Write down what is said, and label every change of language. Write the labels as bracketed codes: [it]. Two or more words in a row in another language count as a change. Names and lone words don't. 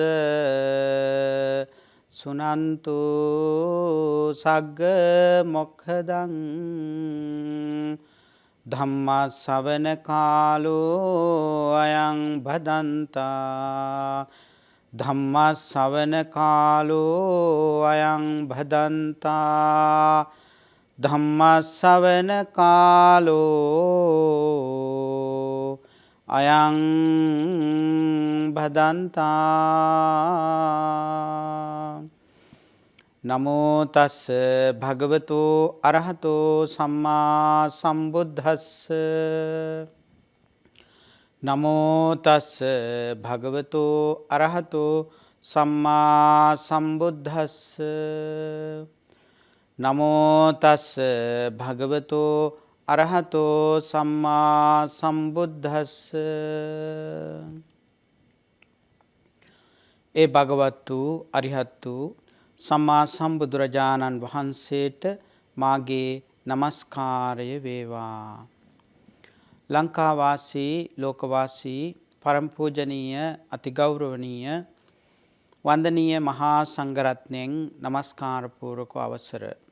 [pi] සුනන්තු සග්ග මොක්ඛදං ධම්ම ශ්‍රවණ කාලෝ අයං භදන්තා ධම්ම ශ්‍රවණ කාලෝ අයං භදන්තා ධම්ම ශ්‍රවණ කාලෝ අයං භදන්තා නමෝ තස් භගවතු අරහතෝ සම්මා සම්බුද්දස්ස නමෝ තස් භගවතු අරහතෝ සම්මා සම්බුද්දස්ස නමෝ තස් භගවතු අරහතෝ සම්මා සම්බුද්දස්ස [si] ඒ භගවතු අරිහත්තු සම්මා සම්බුදුරජාණන් වහන්සේට මාගේ නමස්කාරය වේවා. ලංකාවාසී ලෝකවාසී පරම පූජනීය අතිගෞරවනීය වන්දනීය මහා සංඝරත්නයන් නමස්කාර පූර්වක අවසර.